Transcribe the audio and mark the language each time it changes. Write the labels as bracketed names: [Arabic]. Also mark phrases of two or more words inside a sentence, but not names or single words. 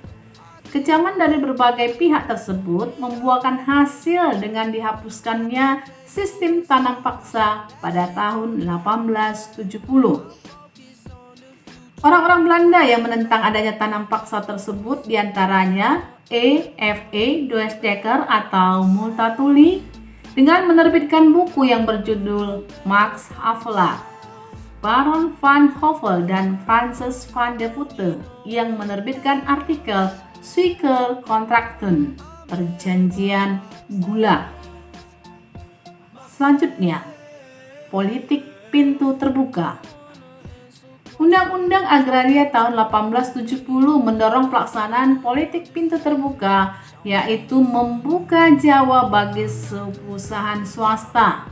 [Indonesian] Kecaman dari berbagai pihak tersebut membuahkan hasil dengan dihapuskannya sistem tanam paksa pada tahun 1870. Orang-orang Belanda yang menentang adanya tanam paksa tersebut diantaranya E.F.E. Doesdecker atau Multatuli dengan menerbitkan buku yang berjudul Max Havelaar, Baron van Hove dan Francis van de Putte yang menerbitkan artikel Suikerkontrakten, perjanjian gula. Selanjutnya, politik pintu terbuka. Undang-Undang Agraria tahun 1870 mendorong pelaksanaan politik pintu terbuka, yaitu membuka Jawa bagi perusahaan swasta.